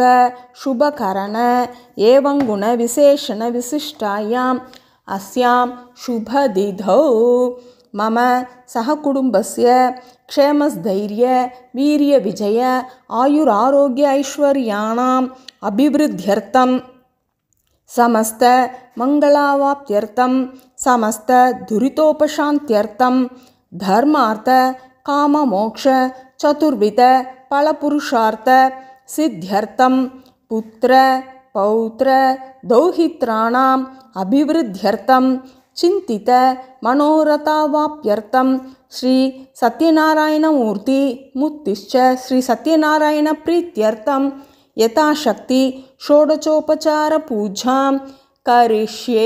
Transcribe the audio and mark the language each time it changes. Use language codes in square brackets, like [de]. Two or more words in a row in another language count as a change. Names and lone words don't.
[sa] शुभकरण एवं गुणविशेषण विशिष्टायाम् अस्यां शुभतिथौ मम सहकुटुम्बस्य क्षेमस्थैर्य वीर्य विजय आयुरारोग्य ऐश्वर्याणाम् अभिवृद्ध्यर्थं समस्त मंगलावाप्त्यर्थं समस्त दुरितोपशान्त्यर्थं धर्मार्थ काम मोक्ष चतुर्विध फलपुरुषार्थ सिद्ध्यर्थं पुत्र पौत्र दौहित्राणाम् अभिवृद्ध्यर्थं चिन्तित मनोरथावाप्यर्थं श्री सत्यनारायणमूर्ति मुक्तिश्च श्री सत्यनारायण प्रीत्यर्थं यथाशक्ति षोडशोपचार पूजां करिष्ये.